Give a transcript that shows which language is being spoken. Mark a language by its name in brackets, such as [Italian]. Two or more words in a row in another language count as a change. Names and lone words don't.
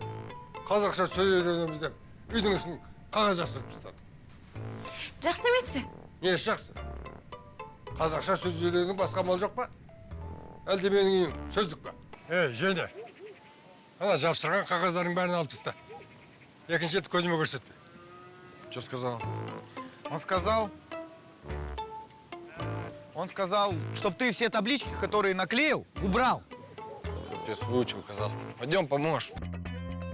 [Kazakh] Қазақша сөз үйренеміз деп үйдің ішін қағаз жапсырып тастады. Жақсы емес пе? Не жақсы? Қазақша сөз үйренудің басқа амал жоқ па? Әлде менің үйім сөздік па? Женя, ана жапсырған қағаздардың бәрін алып таста. Екінші рет көзіме көрсетпе. [Russian] Что сказал? Он сказал, чтоб ты все таблички, которые наклеил, убрал. Капец, выучил казахский. Пойдем, поможешь.